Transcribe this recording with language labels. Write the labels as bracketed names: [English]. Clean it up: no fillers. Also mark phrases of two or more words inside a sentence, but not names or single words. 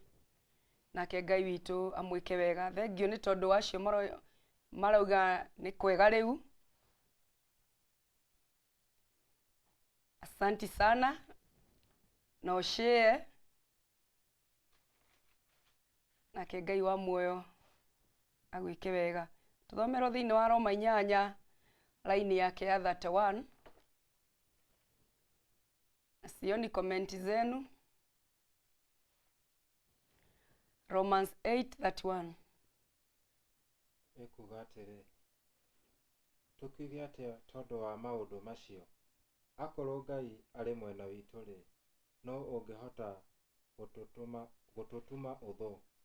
[Kikuyu] Nake Ngai witũ amwĩke wega. Thengio nĩ tondũ wacio marauga nĩ kwega rĩu. [Swahili] Asanti sana. [English] No share. [Kikuyu] Nake Ngai wa muoyo agwĩke wega. Tũthomerwo thĩinĩ wa Roma 8 line yake ya 31. [Swahili] Sioni comment zenu. [English] Romans 8:31. [Kikuyu] Ekuga atĩrĩ, tũkiuge atĩa tondũ wa maũndũ macio? Akorwo Ngai arĩ mwena witũ rĩ, no ũngĩhota gũtũtuma ũthũ?